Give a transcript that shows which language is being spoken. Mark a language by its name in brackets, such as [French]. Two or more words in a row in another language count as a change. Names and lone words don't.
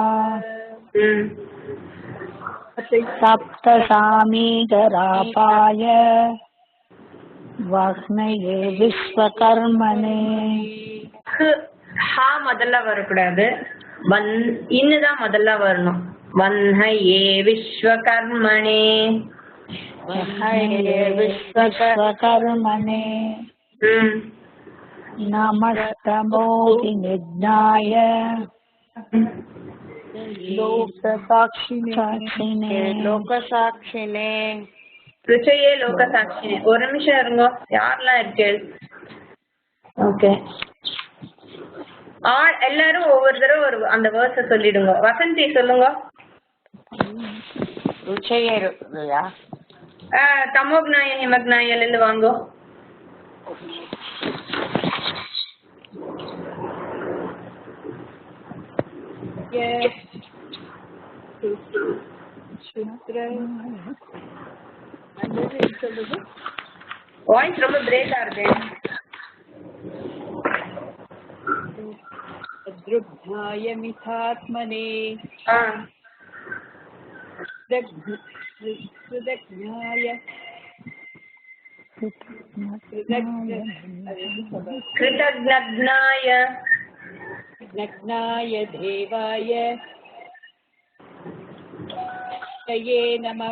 [Sanskrit] सप्तसामीकरापाय वाग्नये विश्वकर्मणे. [Tamil] ஹா முதல்ல வரக்கூடாது, இன்னுதான் முதல்ல வரணும். [Sanskrit] वह्नये विश्वकर्मणे. विश्वकर्मणे नमस्तमोऽपि निज्ञाय लोकसाक्षिणे रुचये लोकसाक्षिणे. [Tamil] ஒரு நிமிஷம் இருங்க. யாரெல்லாம் இருக்கு? ஓகே, எல்லாரும் ஒவ்வொரு தடவை அந்த வேர்ஸ சொல்லிடுங்க. வசந்தி சொல்லுங்க. ருச்சையே [Sanskrit] तमोघ्नाय हिमघ्नायिल [Tamil] இருந்து வாங்கோ. வாய்ஸ் ரொம்ப பிரேக் ஆகுது. [Sanskrit] शत्रुघ्नाय मितात्मने कृतज्ञाय देवाय तये नमः.